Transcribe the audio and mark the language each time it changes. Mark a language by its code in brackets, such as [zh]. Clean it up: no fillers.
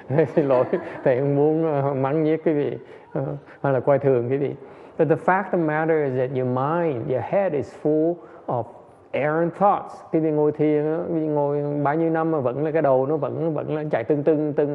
[vi] Xin lỗi, thầy không muốn mắng nhiếc quý vị hay là coi thường quý vị. [en] But the fact of the matter is that your mind, your head is full of errant thoughts. [vi] Quý vị ngồi thiền, quý vị ngồi bao nhiêu năm mà vẫn là cái đầu nó vẫn là chạy tưng.